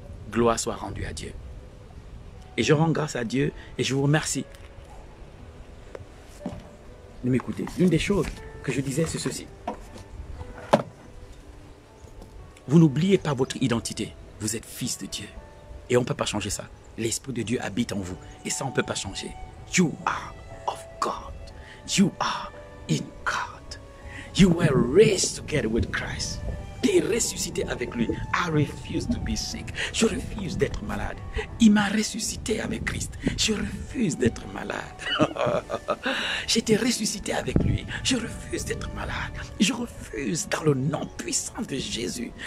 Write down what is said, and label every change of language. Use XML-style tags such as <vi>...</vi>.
<fr>Gloire soit rendue à Dieu. Et je rends grâce à Dieu et je vous remercie de m'écouter. L'une des choses que je disais, c'est ceci. Vous n'oubliez pas votre identité. Vous êtes fils de Dieu. Et on ne peut pas changer ça. L'Esprit de Dieu habite en vous. Et ça, on ne peut pas changer.</fr> <en>You are of God. You are in God. You were raised together with Christ.</en> <fr>Tu es ressuscité avec lui.</fr> <en>I refuse to be sick.</en> <fr>Je refuse d'être malade. Il m'a ressuscité avec Christ. Je refuse d'être malade. J'étais ressuscité avec lui. Je refuse d'être malade. Je refuse dans le nom puissant de Jésus.</fr>